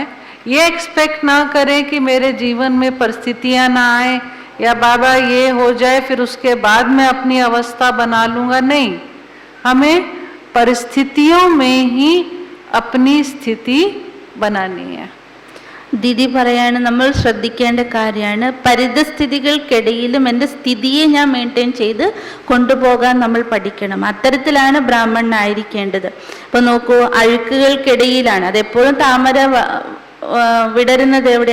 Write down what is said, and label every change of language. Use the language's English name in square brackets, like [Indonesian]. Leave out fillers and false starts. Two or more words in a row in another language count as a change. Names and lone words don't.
[Hindi] ये एक्सपेक्ट ना करें कि मेरे जीवन में परिस्थितियां ना आए या बाबा ये हो जाए फिर उसके बाद मैं अपनी अवस्था बना लूँगा. नहीं, हमें परिस्थितियों में ही अपनी स्थिति बनानी है. [Malayalam] ദീദി പറയാണ് നമ്മൾ ശ്രദ്ധിക്കേണ്ട കാര്യമാണ്, പരിതസ്ഥിതികൾക്കിടയിലും എൻ്റെ സ്ഥിതിയെ ഞാൻ മെയിൻറ്റെയിൻ ചെയ്ത് കൊണ്ടുപോകാൻ നമ്മൾ പഠിക്കണം. അത്തരത്തിലാണ് ബ്രാഹ്മണനായിരിക്കേണ്ടത്. ഇപ്പോൾ നോക്കൂ, അഴുക്കുകൾക്കിടയിലാണ്, അതെപ്പോഴും താമര വിടരുന്നത് എവിടെ?